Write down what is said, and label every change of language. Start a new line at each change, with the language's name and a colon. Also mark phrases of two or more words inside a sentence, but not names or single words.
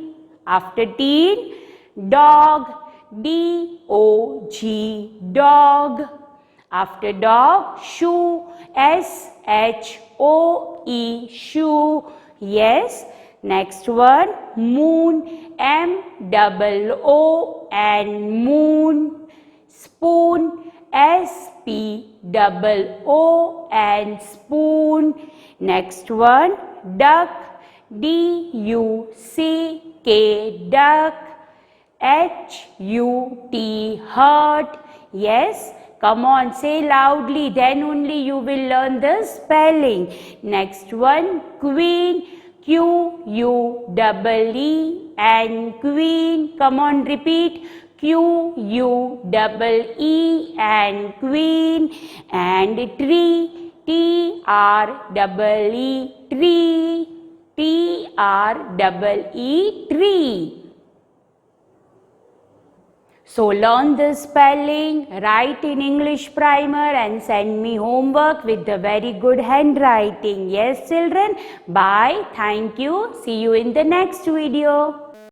English: After teen, dog, D-O-G, dog. After dog, shoe, S-H-O-E, shoe. Yes. Next one, moon, M-O-O-N, moon. Spoon, S-P-O-O-N, spoon. Next one, duck, D-U-C-K, duck. H-U-T, hut. Yes, come on, say loudly, then only you will learn the spelling. Next one, queen, Q-U-E-E-N, queen. Come on, repeat. Q-U-E-E-N, queen. And tree, T-R-E-E, tree. T-R-E-E, tree. So learn the spelling, write in English Primer and send me homework with the very good handwriting. Yes children, bye, thank you, see you in the next video.